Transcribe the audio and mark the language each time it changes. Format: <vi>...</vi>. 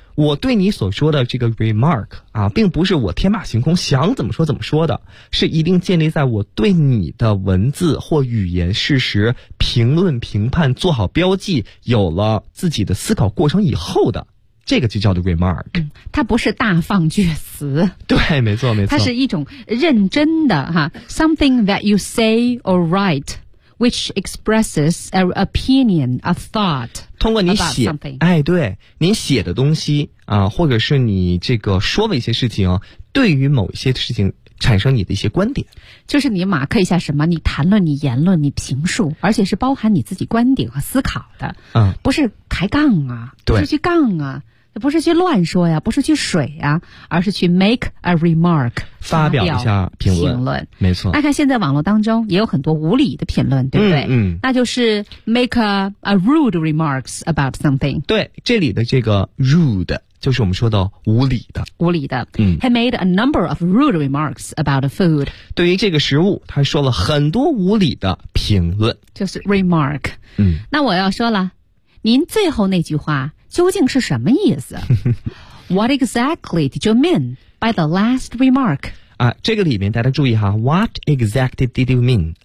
<zh>我对你所说的这个 remark 啊，并不是我天马行空想怎么说怎么说的，是一定建立在我对你的文字或语言事实评论评判做好标记，有了自己的思考过程以后的。这个就叫做 remark、它不是大放厥词，对，没错没错，它是一种认真的哈</zh> <en>something that you say or write which expresses an opinion, a thought,</en> <zh>通过你写，哎，对，你写的东西啊，或者是你这个说的一些事情，对于某一些事情产生你的一些观点，就是你马克一下什么，你谈论，你言论，你评述，而且是包含你自己观点和思考的，不是抬杠啊，对，不是去杠啊，不是去乱说呀，不是去水呀，而是去</zh> <en>make a remark，</en> <zh>发表一下评论，评论，没错。那看现在网络当中也有很多无理的评论，对不对？那就是</zh> <en>make a rude remarks about something。</en> <zh>对，这里的这个 rude。就是我们说的无理的，无理的。</zh> <en>He made a number of rude remarks about the food.</en> <zh>对于这个食物，他说了很多无理的评论，就是 remark。那我要说了，您最后那句话究竟是什么意思？</zh> <en>What exactly did you mean by the last remark？</en> <zh>啊，这个里面大家注意哈 ，</zh> <en>What exactly did you mean？</en>